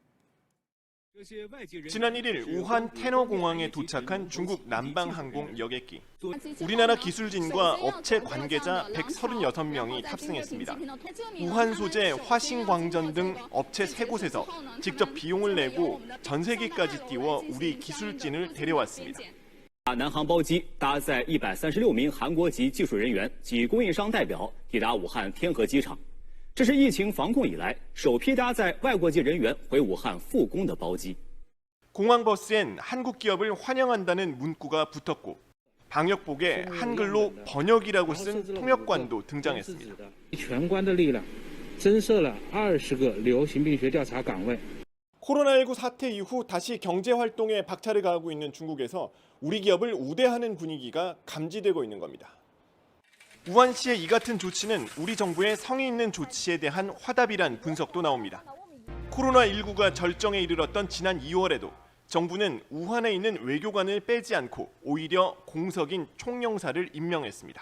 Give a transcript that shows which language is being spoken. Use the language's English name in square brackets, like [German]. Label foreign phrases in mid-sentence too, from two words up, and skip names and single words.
[Korean] 지난 1일 우한 테너공항에 도착한 중국 남방항공 여객기. 우리나라 기술진과 업체 관계자 136명이 탑승했습니다. 우한 소재 화신광전 등 업체 3곳에서 직접 비용을 내고 전세기까지 띄워 우리 기술진을 데려왔습니다. [Chinese] 南航包机搭载136名韩国籍技术人员及供应商代表抵达武汉天河机场。这是疫情防控以来首批搭载外国籍人员回武汉复工的包机。 [Korean] 공항 버스엔 한국 기업을 환영한다는 문구가 붙었고 방역복에 한글로 번역이라고 쓴 통역관도 등장했습니다. [Chinese] 全关的力量增设了20个流行病学调查岗位。 [Korean] 코로나19 사태 이후 다시 경제 활동에 박차를 가하고 있는 중국에서 우리 기업을 우대하는 분위기가 감지되고 있는 겁니다. 우한시의 이 같은 조치는 우리 정부의 성의 있는 조치에 대한 화답이란 분석도 나옵니다. 코로나19가 절정에 이르렀던 지난 2월에도 정부는 우한에 있는 외교관을 빼지 않고 오히려 공석인 총영사를 임명했습니다.